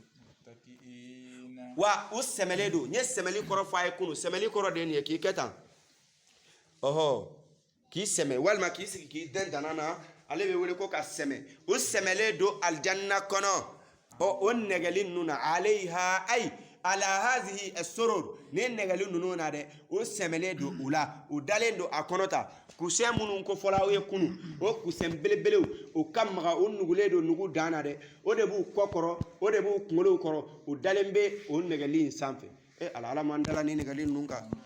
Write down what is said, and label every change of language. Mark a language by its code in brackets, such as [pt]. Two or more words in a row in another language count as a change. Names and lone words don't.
[bm] wa o sɛmɛlen don n ye sɛmɛli kɔrɔ fɔ a ye kunun sɛmɛli kɔrɔ de ye nin ye k'i kɛ tan k'i sɛmɛ walima k'i sigi k'i dɛn dana na ale bɛ wele ko ka sɛmɛ o sɛmɛlen don alijanna kɔnɔ o nɛgɛli ninnu na [ar] عليها أي على هذه السرر [bm] ni nɛgɛli ninnu na dɛ o sɛmɛlen don u la u dalen don a kɔnɔ ta kusɛn minnu ko fɔla aw ye kunun o kusɛn belebelew o ka maga o nugulen don nugu dan na dɛ o de b'u kɔ kɔrɔ o de b'u kunkolow kɔrɔ u dalen bɛ o nɛgɛli in sanfɛ ala m'an dala ni nɛgɛli ninnu kan